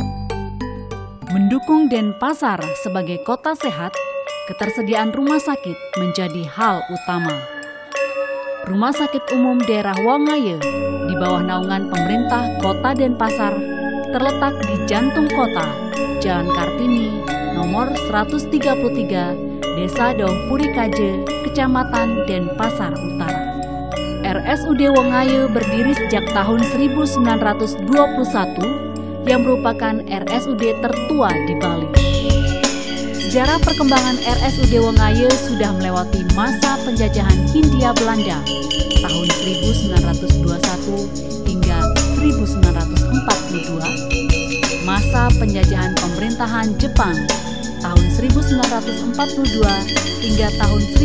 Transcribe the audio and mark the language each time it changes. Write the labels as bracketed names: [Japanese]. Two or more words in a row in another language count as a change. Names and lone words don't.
[Indonesian] Mendukung Denpasar sebagai kota sehat, ketersediaan rumah sakit menjadi hal utama. Rumah Sakit Umum Daerah Wangaye di bawah naungan pemerintah Kota Denpasar terletak di jantung kota, Jalan Kartini, nomor 133, Desa Daungpuri Kaje, Kecamatan Denpasar Utara. RSUD Wangaye berdiri sejak tahun 1921 yang merupakan RSUD tertua di Bali. Sejarah perkembangan RSUD Wangaye sudah melewati masa penjajahan Hindia Belanda tahun 1921 hingga 1942, masa penjajahan pemerintahan Jepang tahun 1942 hingga tahun